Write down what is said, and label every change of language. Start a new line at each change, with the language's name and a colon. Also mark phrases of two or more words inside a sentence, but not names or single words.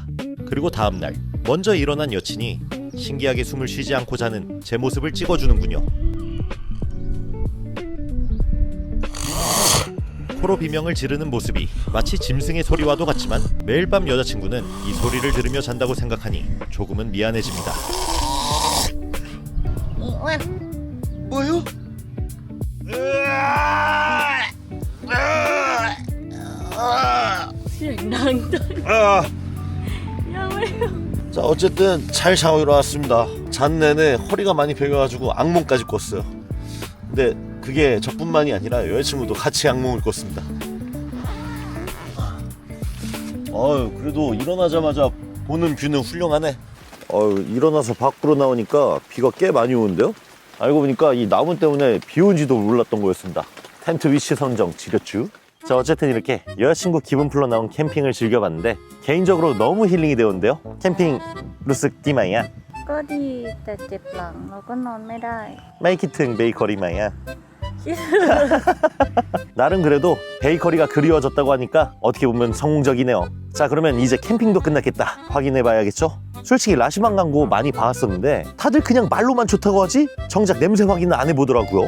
Korean: 그리고 다음날 먼저 일어난 여친이 신기하게 숨을 쉬지 않고 자는 제 모습을 찍어주는군요. 코로 비명을 지르는 모습이 마치 짐승의 소리와도 같지만 매일 밤 여자친구는 이 소리를 들으며 잔다고 생각하니 조금은 미안해집니다.
Thai: อีอ้วน
Korean: 뭐요?
Thai: เสียงดังจังยังไม่
Korean: 자 어쨌든 잘 자고 일어났습니다. 잔 내내 허리가 많이 베겨가지고 악몽까지 꿨어요. 근데 그게 저뿐만이 아니라 여자친구도 같이 악몽을 꿨습니다. 그래도 일어나자마자 보는 뷰는 훌륭하네. 일어나서 밖으로 나오니까 비가 꽤 많이 오는데요. 알고 보니까 이 나무 때문에 비 온지도 몰랐던 거였습니다. 텐트 위치 선정 지렸쥬. 자, 어쨌든 이렇게 여자친구 기분 풀러 나온 캠핑을 즐겨봤는데 개인적으로 너무 힐링이 되었는데요.
Thai: แคมปิ้ง รู้สึก ดีไหมยะ ก็ดีแต่เจ็บหลังแล้วก็นอนไม่ได้ ไม่คิดถึง เบเกอรี่ไหมยะ
Korean: 나름 그래도 베이커리가 그리워졌다고 하니까 어떻게 보면 성공적이네요. 자, 그러면 이제 캠핑도 끝났겠다. 확인해 봐야겠죠? 솔직히 라시만 광고 많이 봐왔었는데 다들 그냥 말로만 좋다고 하지 정작 냄새 확인은 안 해보더라고요.